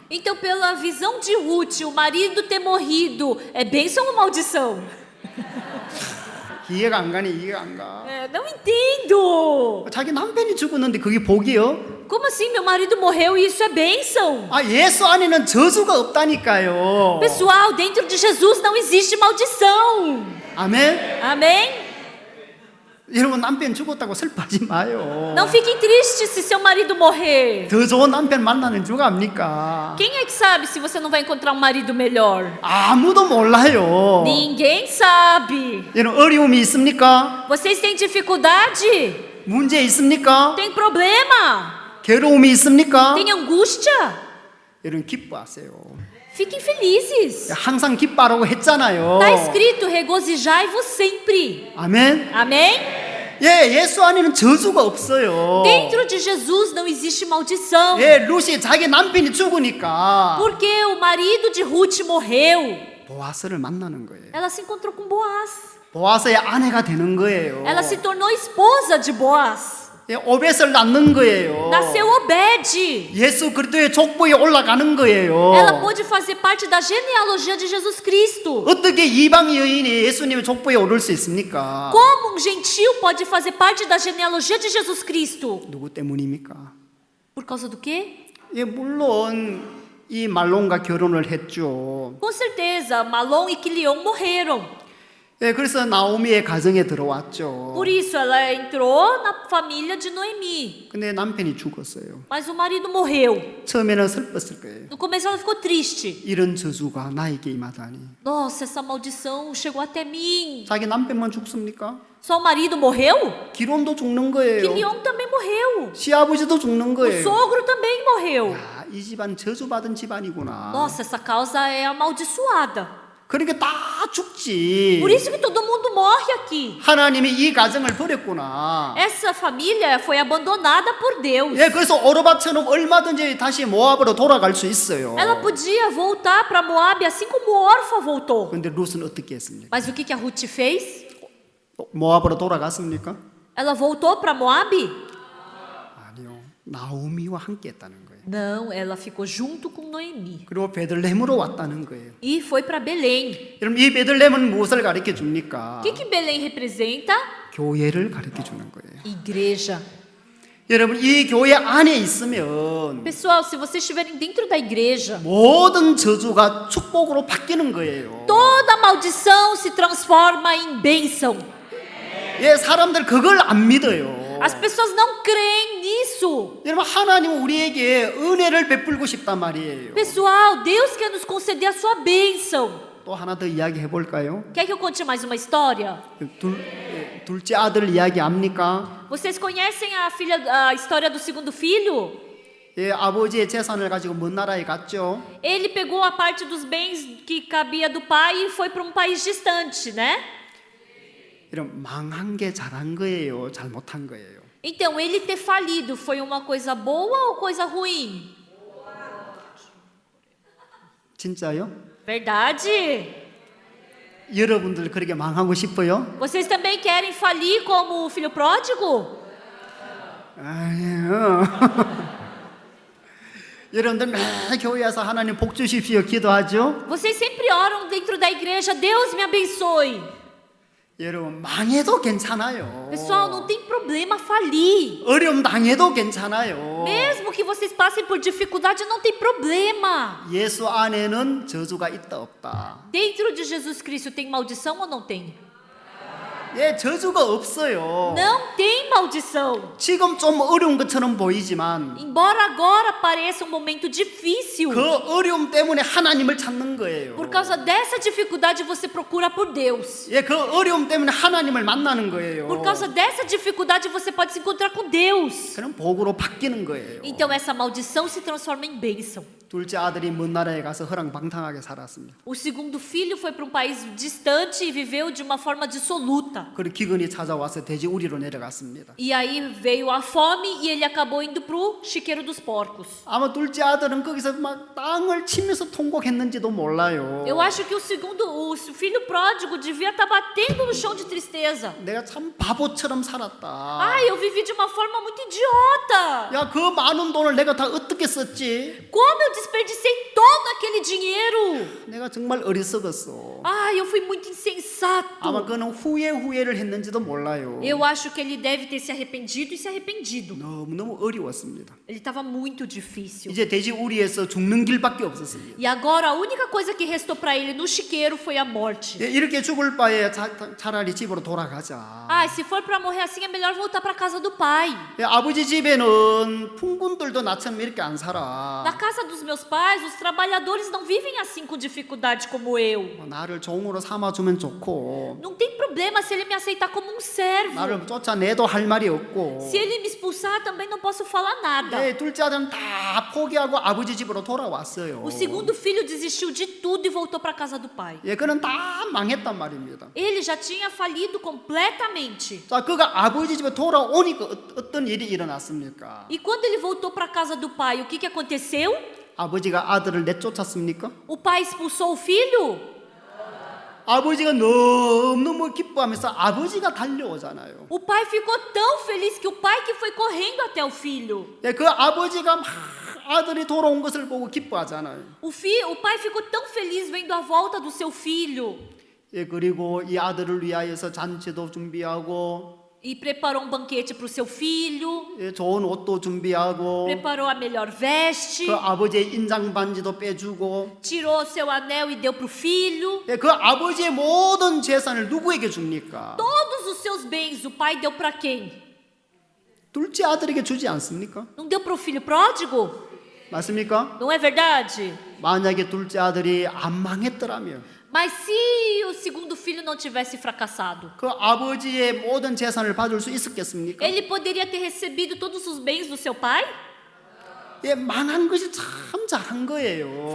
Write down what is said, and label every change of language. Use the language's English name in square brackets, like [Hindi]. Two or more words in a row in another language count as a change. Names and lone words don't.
[Portuguese] Então, pela visão de Ruth, o marido ter morrido é bênção ou maldição? [Korean] 이해가 안 가네, 이해가 안 가. [Portuguese] Não entendo. [Korean] 자기 남편이 죽었는데 그게 복이요? [Portuguese] Como assim meu marido morreu e isso é bênção? [Korean] 아, 예수 안에는 저주가 없다니까요. [Portuguese] Pessoal, dentro de Jesus não existe maldição. [Korean] 아멘. [Portuguese] Amém? [Korean] 여러분, 남편 죽었다고 슬퍼하지 마요. [Portuguese] Não fiquem tristes se seu marido morrer. [Korean] 더 좋은 남편 만나는 줄 압니까? [Portuguese] Quem é que sabe se você não vai encontrar um marido melhor? [Korean] 아무도 몰라요. [Portuguese] Ninguém sabe. [Korean] 여러분, 어려움이 있습니까? [Portuguese] Vocês têm dificuldade? [Korean] 문제 있습니까? [Portuguese] Tem problema? [Korean] 괴로움이 있습니까? [Portuguese] Tem angústia? [Korean] 여러분, 기뻐하세요. [Portuguese] Fiquem felizes. [Korean] 항상 기뻐하라고 했잖아요. [Portuguese] Está escrito: regozijai-vos sempre. [Korean] 아멘. [Portuguese] Amém? [Korean] 예, 예수 안에는 저주가 없어요. [Portuguese] Dentro de Jesus não existe maldição. [Korean] 예, 룻이 자기 남편이 죽으니까 [Portuguese] Porque o marido de Ruth morreu. [Korean] 보아스를 만나는 거예요. [Portuguese] Ela se encontrou com Boaz. [Korean] 보아스의 아내가 되는 거예요. [Portuguese] Ela se tornou esposa de Boaz. [Korean] 예, 오벳을 낳는 거예요. [Portuguese] Nasceu Obed. [Korean] 예수 그리스도의 족보에 올라가는 거예요. [Portuguese] Ela pôde fazer parte da genealogia de Jesus Cristo. [Korean] 어떻게 이방 여인이 예수님의 족보에 오를 수 있습니까? [Portuguese] Como um gentil pode fazer parte da genealogia de Jesus Cristo? [Korean] 누구 때문입니까? [Portuguese] Por causa do quê? [Korean] 예, 물론 이 말론과 결혼을 했죠. [Portuguese] Com certeza, Malom e Quilion morreram. [Korean] 예, 그래서 나오미의 가정에 들어왔죠. [Portuguese] Por isso, ela entrou na família de Noemi. [Korean] 근데 남편이 죽었어요. [Portuguese] Mas o marido morreu. [Korean] 처음에는 슬펐을 거예요. [Portuguese] No começo, ela ficou triste. [Korean] 이런 저주가 나에게 임하다니. [Portuguese] Nossa, essa maldição chegou até mim. [Korean] 자기 남편만 죽습니까? [Portuguese] Só o marido morreu? [Korean] 기론도 죽는 거예요. [Portuguese] Quilion também morreu. [Korean] 시아버지도 죽는 [Portuguese] O [Korean] 거예요. [Portuguese] sogro também morreu. [Korean] 야, 이 집안 저주받은 집안이구나. [Portuguese] Nossa, essa causa é amaldiçoada. [Korean] 그러니까 다 죽지. [Portuguese] Por isso que todo mundo morre aqui. [Korean] 하나님이 이 가정을 버렸구나. [Portuguese] Essa família foi abandonada por Deus. [Korean] 예, 그래서 오르바처럼 얼마든지 다시 모압으로 돌아갈 수 있어요. [Portuguese] Ela podia voltar para Moab assim como Orfa voltou. [Korean] 그런데 룻은 어떻게 했습니까? [Portuguese] Mas o que a Ruth fez? [Korean] 모압으로 돌아갔습니까? [Portuguese] Ela voltou para Moab? [Korean] 아니요. 나오미와 함께 했다는 거예요. [Portuguese] Não, ela ficou junto com Noemi [Korean] 그리고 베들레헴으로 왔다는 거예요. [Portuguese] e foi para Belém. [Korean] 여러분 이 베들레헴은 무엇을 가르쳐 줍니까? [Portuguese] O que Belém representa? [Korean] 교회를 가르쳐 주는 거예요. [Portuguese] Igreja. [Korean] 여러분 이 교회 안에 있으면 [Portuguese] Pessoal, se vocês estiverem dentro da igreja, [Korean] 모든 저주가 축복으로 바뀌는 거예요. [Portuguese] toda maldição se transforma em bênção. [Korean] 예, 사람들 그걸 안 믿어요. [Portuguese] As pessoas não creem nisso. [Korean] 여러분 하나님은 우리에게 은혜를 베풀고 싶단 말이에요. [Portuguese] Pessoal, Deus quer nos conceder a sua bênção. [Korean] 또 하나 더 이야기해 볼까요? [Portuguese] Quer que eu conte mais uma história? [Korean] 둘째 아들 이야기 압니까? [Portuguese] Vocês conhecem a história do segundo filho? [Korean] 예, 아버지의 재산을 가지고 먼 나라에 갔죠. [Portuguese] Ele pegou a parte dos bens que cabia do pai e foi para um país distante, né? [Korean] 이런 망한 게 잘한 거예요, 잘못한 거예요. [Portuguese] Então, ele ter falido foi uma coisa boa ou coisa ruim? [Korean] 진짜요? [Portuguese] Verdade? [Korean] 여러분들 그렇게 망하고 싶어요? [Portuguese] Vocês também querem falir como o filho pródigo? [Korean] 아니요. 여러분들 매 교회 와서 하나님 복 주십시오 기도하죠? [Portuguese] Vocês sempre oram dentro da igreja, Deus me abençoe. [Korean] 여러분 망해도 괜찮아요. [Portuguese] Pessoal, não tem problema falir. [Korean] 어려움 당해도 괜찮아요. [Portuguese] Mesmo que vocês passem por dificuldade, não tem problema. [Korean] 예수 안에는 저주가 있다 없다. [Portuguese] Dentro de Jesus Cristo tem maldição ou não tem? [Korean] 예, 저주가 없어요. [Portuguese] Não tem maldição. [Korean] 지금 좀 어려운 것처럼 보이지만 [Portuguese] Embora agora pareça um momento difícil, [Korean] 그 어려움 때문에 하나님을 찾는 거예요. [Portuguese] por causa dessa dificuldade você procura por Deus. [Korean] 예, 그 어려움 때문에 하나님을 만나는 거예요. [Portuguese] Por causa dessa dificuldade você pode se encontrar com Deus. [Korean] 그럼 복으로 바뀌는 거예요. [Portuguese] Então essa maldição se transforma em bênção. [Korean] 둘째 아들이 먼 나라에 가서 허랑방탕하게 살았습니다. [Portuguese] O segundo filho foi para um país distante e viveu de uma forma dissoluta. [Korean] 그리고 기근이 찾아와서 돼지 우리로 내려갔습니다. [Portuguese] E aí veio a fome e ele acabou indo pro chiqueiro dos porcos. [Korean] 아마 둘째 아들은 거기서 막 땅을 치면서 통곡했는지도 몰라요. [Portuguese] Eu acho que o filho pródigo devia estar batendo no chão de tristeza. [Korean] 내가 참 바보처럼 살았다. [Portuguese] Ai, eu vivi de uma forma muito idiota. [Korean] 야, 그 많은 돈을 내가 다 어떻게 썼지? [Portuguese] Como eu desperdicei todo aquele dinheiro. [Korean] 내가 정말 어리석었어. [Portuguese] Ai, eu fui muito [Korean] 아마 [Portuguese] insensato. [Korean] 그는 후회를 했는지도 몰라요. [Portuguese] Eu acho que ele deve ter se arrependido e se arrependido. [Korean] 너무너무 어려웠습니다. [Portuguese] Ele estava muito difícil. [Korean] 이제 돼지 우리에서 죽는 길밖에 없었습니다. [Portuguese] E agora a única coisa que restou para ele no chiqueiro foi a morte. [Korean] 예, 이렇게 죽을 바에 차라리 집으로 돌아가자. [Portuguese] Ai, se for para morrer assim é melhor voltar para casa do pai. [Korean] 예, 아버지 집에는 풍군들도 나처럼 이렇게 안 살아. [Portuguese] Na casa dos meus pais, os trabalhadores não vivem assim com dificuldade como eu. [Korean] 나를 종으로 삼아주면 좋고 [Portuguese] Não tem problema se ele me aceitar como um servo. [Korean] 나를 쫓아내도 할 말이 없고. [Portuguese] Se ele me expulsar, também não posso falar nada. [Korean] 예, 둘째 아들은 다 포기하고 아버지 집으로 돌아왔어요. [Portuguese] O segundo filho desistiu de tudo e voltou para casa do pai. [Korean] 예, 그는 다 망했단 말입니다. [Portuguese] Ele já tinha falido completamente. [Korean] 자, 그가 아버지 집에 돌아오니까 어떤 일이 일어났습니까? [Portuguese] E quando ele voltou para casa do pai, o que aconteceu? [Korean] 아버지가 아들을 내쫓았습니까? [Portuguese] O pai expulsou o filho? [Korean] 아버지가 너무너무 기뻐하면서 아버지가 달려오잖아요. [Portuguese] O pai ficou tão feliz que o pai que foi correndo até o filho. [Korean] 예, 그 아버지가 막 아들이 돌아온 것을 보고 기뻐하잖아요. [Portuguese] O pai ficou tão feliz vendo a volta do seu filho. [Korean] 예, 그리고 이 아들을 위하여서 잔치도 준비하고 [Portuguese] E preparou um banquete para o seu filho. [Korean] 예, 좋은 옷도 준비하고 [Portuguese] Preparou a melhor veste. [Korean] 그 아버지의 인장 반지도 빼주고 [Portuguese] Tirou seu anel e deu para o filho. [Korean] 예, 그 아버지의 모든 재산을 누구에게 줍니까? [Portuguese] Todos os seus bens o pai deu para quem? [Korean] 둘째 아들에게 주지 않습니까? [Portuguese] Não deu para o filho pródigo? [Korean] 맞습니까? [Portuguese] Não é verdade? [Korean] 만약에 둘째 아들이 안 망했더라면 [Portuguese] Mas se o segundo filho não tivesse fracassado, [Korean] 그 아버지의 모든 재산을 받을 수 있었겠습니까? [Portuguese] ele poderia ter recebido todos os bens do seu pai? [Korean] 예, 망한 것이 참 잘한 거예요.